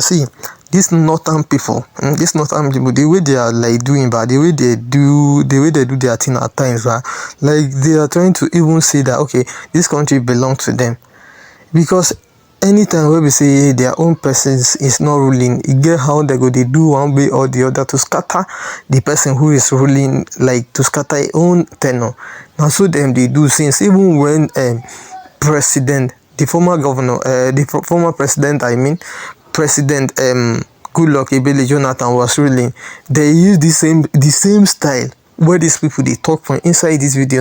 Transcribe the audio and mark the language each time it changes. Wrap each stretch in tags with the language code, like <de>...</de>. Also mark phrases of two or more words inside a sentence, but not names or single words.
<en>See, these northern people, the way they are like doing, but the way they do their thing at times, like they are trying to even say that okay, this country belongs to them, because anytime where we say their own persons is not ruling, you get how they do one way or the other to scatter the person who is ruling, like to scatter their own tenor. Now so them they do since even when president, the former governor, the former president, President Goodluck Ebele Jonathan was ruling, they use the same style where these people they talk from inside this video.</en>